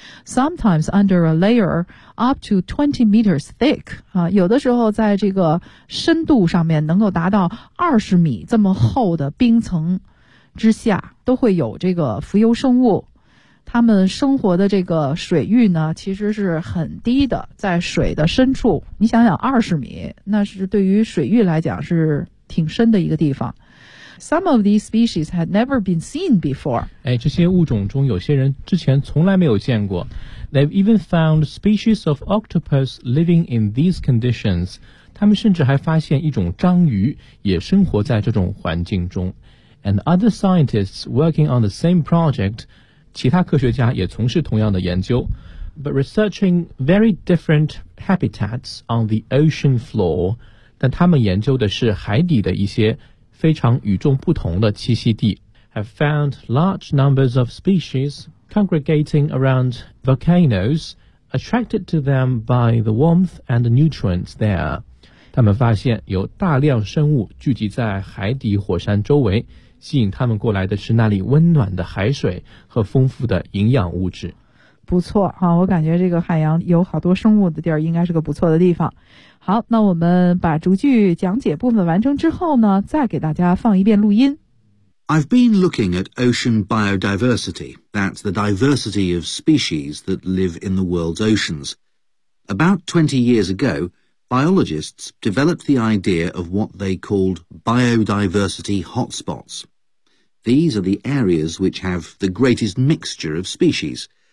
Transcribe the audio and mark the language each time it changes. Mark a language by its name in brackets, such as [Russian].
[English] Sometimes under a layer up to 20 meters thick,、 [Chinese] 有的时候在这个深度上面能够达到20米这么厚的冰层之下都会有这个浮游生物。他们生活的这个水域呢其实是很低的，在水的深处，你想想20米那是对于水域来讲是挺深的一个地方。 [English] Some of these species had never been seen before. [Chinese] 哎，这些物种中有些人之前从来没有见过。 [English] They've even found species of octopus living in these conditions. [Chinese] 他们甚至还发现一种章鱼也生活在这种环境中。 [English] And other scientists working on the same project, [Chinese] 其他科学家也从事同样的研究。 [English] But researching very different habitats on the ocean floor, [Chinese] 但他们研究的是海底的一些非常与众不同的栖息地 [English] have found large numbers of species congregating around volcanoes attracted to them by the warmth and nutrients there. [Chinese] 他们发现有大量生物聚集在海底火山周围，吸引他们过来的是那里温暖的海水和丰富的营养物质。不错啊，我感觉这个海洋有好多生物的地儿应该是个不错的地方。好，那我们把逐句讲解部分完成之后呢，再给大家放一遍录音。 [English] I've been looking at ocean biodiversity. That's the diversity of species that live in the world's oceans. About 20 years ago, biologists developed the idea of what they called biodiversity hotspots. These are the areas which have the greatest mixture of species.